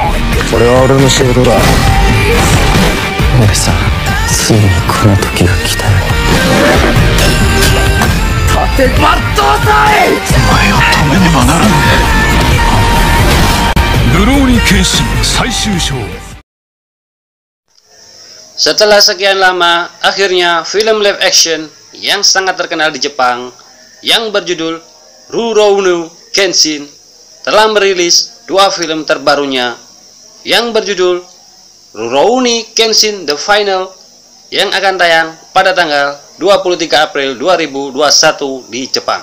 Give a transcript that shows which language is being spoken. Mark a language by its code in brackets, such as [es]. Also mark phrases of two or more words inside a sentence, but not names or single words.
[ja] これは俺の仕事だ。俺さん、ついにこの時が来たよ。立て抜刀さえお前を止めねばならん。ルローニケンシン最終章。 [id] Setelah sekian lama, akhirnya film [en] live action [id] yang sangat terkenal di Jepang yang berjudul Rurouni Kenshin telah merilis dua film terbarunya yang berjudul Rurouni Kenshin The Final yang akan tayang pada tanggal 23 April 2021 di Jepang.